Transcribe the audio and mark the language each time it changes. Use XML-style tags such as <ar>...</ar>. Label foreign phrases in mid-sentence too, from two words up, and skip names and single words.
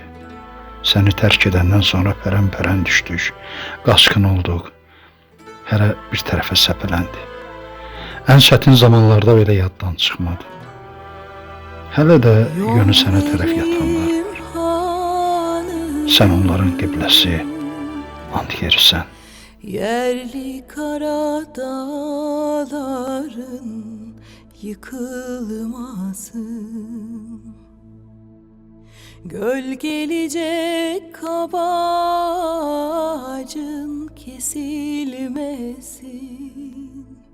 <az>Səni tərk edəndən sonra pərən-pərən düşdük, qaçqın olduq, hərə bir tərəfə səpələndi. Ən çətin zamanlarda belə yaddan çıxmadı. Hələ də yönü sənə tərəf yatanlar var. Sən onların qibləsi, and yerisən.</az> <tr>Yerli kara dağların yıkılmasın, gölgelecek kabacın kesilmesin.</tr>